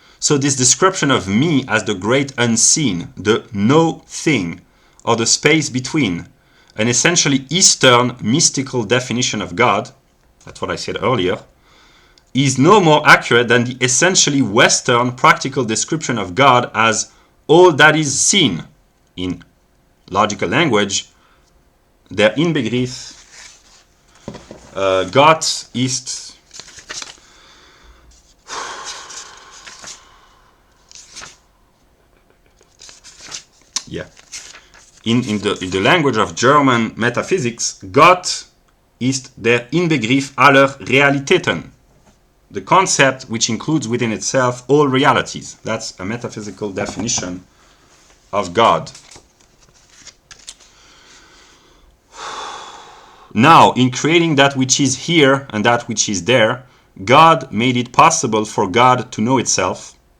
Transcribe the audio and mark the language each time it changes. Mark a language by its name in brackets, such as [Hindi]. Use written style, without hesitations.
[English] So this description of me as the great unseen, the no thing, or the space between, an essentially Eastern mystical definition of God, that's what I said earlier, is no more accurate than the essentially Western practical description of God as all that is seen. In logical language, [German] der Inbegriff Gott ist [English] in the language of German metaphysics, [German] Gott ist der Inbegriff aller Realitäten. [English] The concept which includes within itself all realities. That's a metaphysical definition of God. Now, in creating that which is here and that which is there, God made it possible for God to know itself.